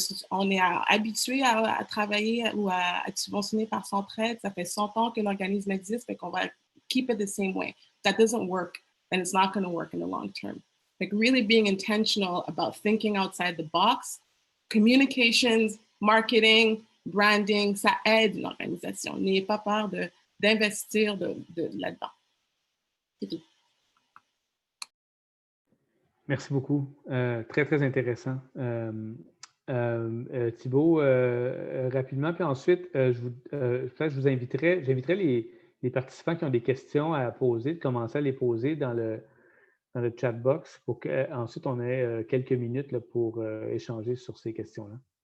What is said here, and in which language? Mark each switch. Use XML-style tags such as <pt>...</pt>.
<fr>on est habitué à travailler ou à être subventionné par Centraide. Ça fait 100 ans que l'organisme existe, fait qu'on va</fr> <en>keep it the same way. That doesn't work, and it's not going to work in the long term. Like really being intentional about thinking outside the box, communications, marketing, branding,</en> <fr>ça aide l'organisation. N'ayez pas peur d'investir là-dedans. C'est tout. Merci beaucoup. Très, très intéressant. Thibault, rapidement, puis ensuite, je vous j'inviterai les participants qui ont des questions à poser, de commencer à les poser dans le chat box pour qu'ensuite on ait quelques minutes là, pour échanger sur ces questions-là.</fr>